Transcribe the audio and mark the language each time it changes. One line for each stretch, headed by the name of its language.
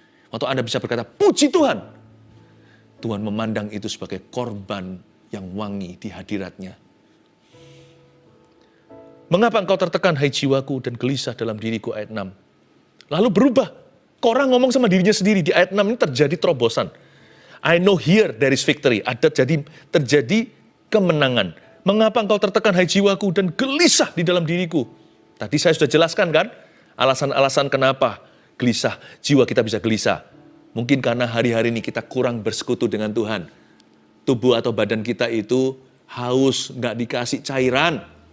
Indonesian: Waktu Anda bisa berkata puji Tuhan, Tuhan memandang itu sebagai korban yang wangi di hadiratnya. Mengapa engkau tertekan hai jiwaku dan gelisah dalam diriku, ayat 6. Lalu berubah. Korah ngomong sama dirinya sendiri. Di ayat 6 ini terjadi terobosan.
English: I know here there is victory.
Indonesian: Terjadi kemenangan. Mengapa engkau tertekan hai jiwaku dan gelisah di dalam diriku. Tadi saya sudah jelaskan kan. Alasan-alasan kenapa gelisah. Jiwa kita bisa gelisah. Mungkin karena hari-hari ini kita kurang bersekutu dengan Tuhan. Tubuh atau badan kita itu haus, nggak dikasih cairan.